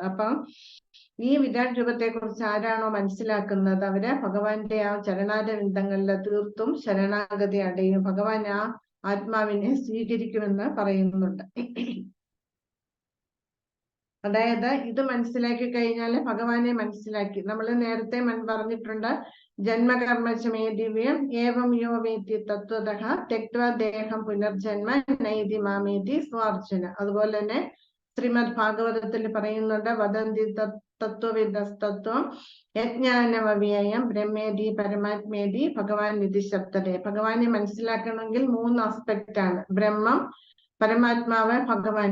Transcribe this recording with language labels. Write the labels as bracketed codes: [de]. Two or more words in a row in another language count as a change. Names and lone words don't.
[ml] അപ്പം ഈ വിരാട് രൂപത്തെ കുറിച്ച് ആരാണോ മനസ്സിലാക്കുന്നത് അവര് ഭഗവാന്റെ ആ ചരണാരവിന്ദങ്ങളിൽ തീർത്തും ശരണാഗതി അടയും. ഭഗവാൻ ആ ആത്മാവിനെ സ്വീകരിക്കുമെന്ന് പറയുന്നുണ്ട്. അതായത് ഇത് മനസ്സിലാക്കി കഴിഞ്ഞാൽ ഭഗവാനെ മനസ്സിലാക്കി. നമ്മൾ നേരത്തെ പറഞ്ഞിട്ടുണ്ട്, [sa] ജന്മകർമ്മചമേ ദിവ്യം ഏവം യോ വേത്തി തത്വതഃ തെക്ത്വാ ദേഹം പുനർജന്മ നൈതി മാമേതി സ്വാർജുന. [ml] അതുപോലെ തന്നെ ശ്രീമദ് ഭാഗവതത്തിൽ പറയുന്നുണ്ട്, [sa] വദന്തി തത്വവിദസ്തത്വം യജ്ഞാനമവ്യയം ബ്രഹ്മേതി പരമാത്മേതി ഭഗവാൻ വിധി ശബ്ദതേ. [ml] ഭഗവാനെ മനസ്സിലാക്കണമെങ്കിൽ 3 ആസ്പെക്റ്റ് ആണ്: ബ്രഹ്മം, പരമാത്മാവ്, ഭഗവാൻ.